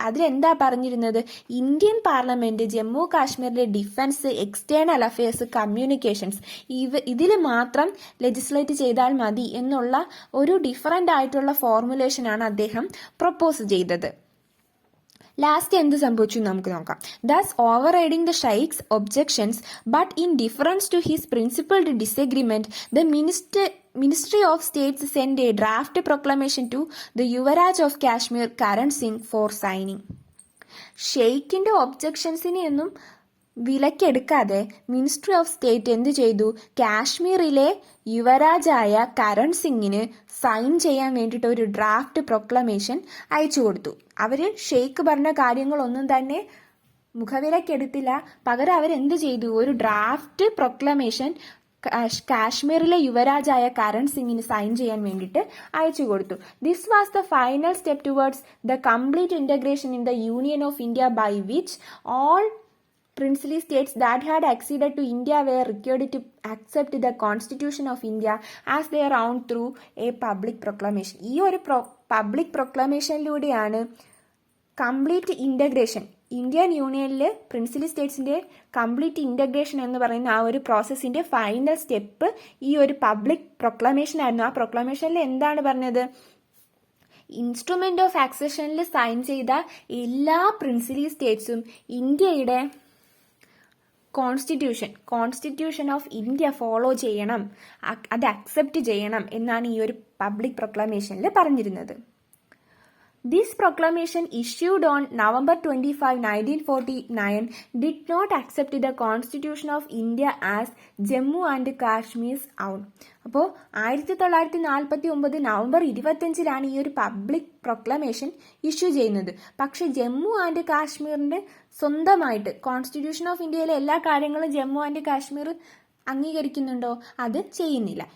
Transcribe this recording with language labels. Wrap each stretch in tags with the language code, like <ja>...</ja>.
<ml>അതിലെന്താ പറഞ്ഞിരുന്നത്? Indian parliament Jammu കാശ്മീരിലെ ഡിഫൻസ്, എക്സ്റ്റേണൽ അഫയേഴ്സ്, കമ്മ്യൂണിക്കേഷൻസ് ഇതിൽ മാത്രം ലെജിസ്ലേറ്റ് ചെയ്താൽ മതി എന്നുള്ള ഒരു ഡിഫറൻ്റ് ആയിട്ടുള്ള ഫോർമുലേഷനാണ് അദ്ദേഹം പ്രൊപ്പോസ് ചെയ്തത്. ലാസ്റ്റ് എന്ത് സംഭവിച്ചു നമുക്ക് നോക്കാം.</ml> <en>Thus overriding the Sheikh's objections but in difference to his principled disagreement, the Ministry of States sent a draft proclamation to the Yuvaraj of Kashmir, Karan Singh, for signing.</en> <ml>ഷെയ്ഖിൻ്റെ ഒബ്ജെക്ഷൻസിനെ ഒന്നും വിലക്കെടുക്കാതെ ministry of state എന്ത് ചെയ്തു? കാശ്മീരിലെ യുവരാജായ കരൺ സിംഗിന് sign ചെയ്യാൻ വേണ്ടിയിട്ട് ഒരു draft proclamation അയച്ചു കൊടുത്തു. അവർ ഷെയ്ഖ് പറഞ്ഞ കാര്യങ്ങളൊന്നും തന്നെ മുഖവിലക്കെടുത്തില്ല. പകരം അവരെന്ത് ചെയ്തു? ഒരു ഡ്രാഫ്റ്റ് പ്രൊക്ലമേഷൻ കാശ്മീരിലെ യുവരാജായ കരൺ സിംഗിന് സൈൻ ചെയ്യാൻ വേണ്ടിയിട്ട് അയച്ചു കൊടുത്തു.</ml> <en>This was the final step towards the complete integration in the union of India, by which all princely states that had acceded to India were required to accept the Constitution of India as their own through a public proclamation.</en> <ml>ഈ ഒരു public പ്രൊക്ലമേഷനിലൂടെയാണ് complete integration, Indian യൂണിയനിൽ princely സ്റ്റേറ്റ്സിൻ്റെ complete integration എന്ന് പറയുന്ന ആ ഒരു പ്രോസസ്സിൻ്റെ final step ഈ ഒരു public proclamation ആയിരുന്നു. ആ പ്രൊക്ലമേഷനിൽ എന്താണ് പറഞ്ഞത്? ഇൻസ്ട്രുമെൻ്റ് ഓഫ് ആക്സഷനിൽ സൈൻ ചെയ്ത എല്ലാ പ്രിൻസിലി സ്റ്റേറ്റ്സും ഇന്ത്യയുടെ കോൺസ്റ്റിറ്റ്യൂഷൻ ഓഫ് ഇന്ത്യ ഫോളോ ചെയ്യണം, അത് അക്സെപ്റ്റ് ചെയ്യണം എന്നാണ് ഈ ഒരു പബ്ലിക് പ്രൊക്ലമേഷനിൽ പറഞ്ഞിരുന്നത്.</ml> <en>This proclamation issued on November 25, 1949 did not accept the Constitution of India as Jammu and Kashmir's own.</en> <ml>അപ്പോൾ 1949 നവംബർ 25 ഈ ഒരു പബ്ലിക് പ്രൊക്ലമേഷൻ ഇഷ്യൂ ചെയ്യുന്നത്. പക്ഷെ ജമ്മു ആൻഡ് കാശ്മീരിൻ്റെ സ്വന്തമായിട്ട് കോൺസ്റ്റിറ്റ്യൂഷൻ ഓഫ് ഇന്ത്യയിലെ എല്ലാ കാര്യങ്ങളും ജമ്മു ആൻഡ് കാശ്മീർ അംഗീകരിക്കുന്നുണ്ടോ? അത് ചെയ്യുന്നില്ല.</ml>